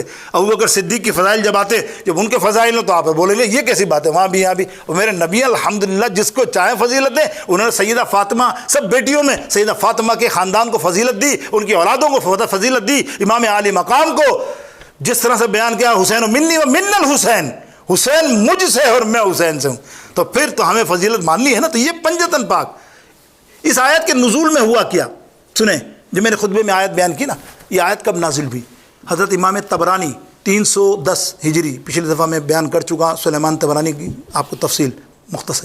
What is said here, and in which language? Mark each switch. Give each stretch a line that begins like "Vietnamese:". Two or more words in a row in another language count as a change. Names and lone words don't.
Urdu: ابوبکر صدیق کی فضائل جب ان کے فضائل ہوں تو آپ بولیں گے یہ کیسی بات ہے، وہاں بھی یہاں بھی۔ اور میرے نبی الحمدللہ جس کو چاہے فضیلت دیں، انہوں نے سیدہ فاطمہ، سب بیٹیوں میں سیدہ فاطمہ کے خاندان کو فضیلت دی، ان کی اولادوں کو فضیلت دی۔ امام علی مقام کو جس طرح سے بیان کیا،
Arabic: حسین منی و من الحسین،
Urdu: حسین مجھ سے اور میں حسین سے ہوں، تو پھر تو ہمیں فضیلت ماننی ہے نا۔ تو یہ پنجتن پاک، اس آیت کے نزول میں ہوا کیا سنیں، جو میں نے خطبے میں آیت بیان کی نا، یہ آیت کب نازل ہوئی؟ حضرت امام طبرانی 310 ہجری، پچھلی دفعہ میں بیان کر چکا سلیمان طبرانی کی آپ کو تفصیل مختصر۔